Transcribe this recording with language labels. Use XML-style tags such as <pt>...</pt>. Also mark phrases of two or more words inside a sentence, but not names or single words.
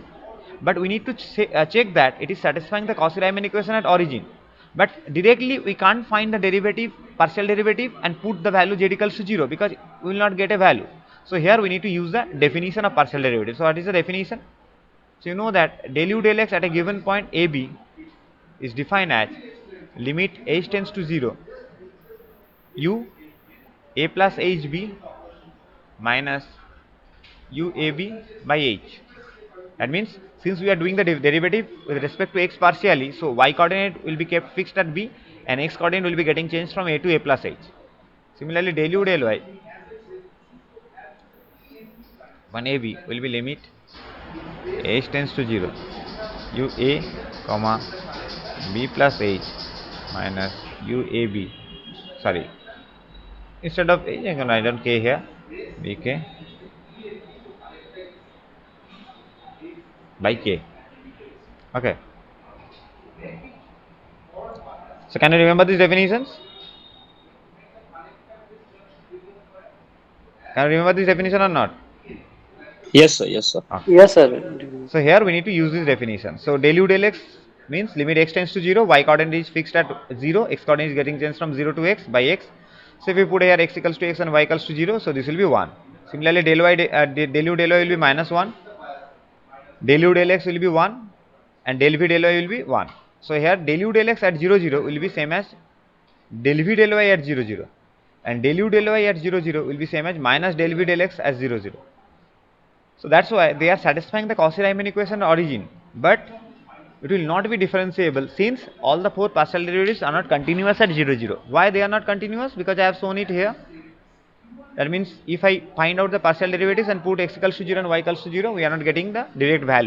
<en>But we need to check that it is satisfying the Cauchy-Riemann equation at origin. But directly we can't find the derivative, partial derivative, and put the value z equals to 0, because we will not get a value. So here we need to use the definition of partial derivative. So what is the definition? So you know that del u del x at a given point AB is defined as limit h tends to 0 u a plus hb minus uab by h. That means since we are doing the derivative with respect to x partially, so y coordinate will be kept fixed at b and x coordinate will be getting changed from a to a plus h. Similarly del u del y one ab will be limit h tends to 0 u a comma b plus h minus uab, sorry, instead of h I can write down k here, bk by k. Okay. So can you remember these definitions? Can you remember this definition or not? Yes, sir. Yes, sir. Okay. Yes, sir. So here we need to use this definition. So del u del x means limit x tends to 0, y coordinate is fixed at 0, x coordinate is getting changed from 0 to x by x. So if we put here x equals to x and y equals to 0, so this will be 1. Similarly del y del u del y will be minus 1, del u del x will be 1, and del v del y will be 1. So here del u del x at 0 0 will be same as del v del y at 0 0, and del u del y at 0 0 will be same as minus del v del x as 0 0. So that's why they are satisfying the Cauchy-Riemann equation origin, but it will not be differentiable since all the four partial derivatives are not continuous at 0 0. Why they are not continuous? Because I have shown it here. That means if I find out the partial derivatives and put x equals to 0 and y equals to 0, we are not getting the direct value.</en>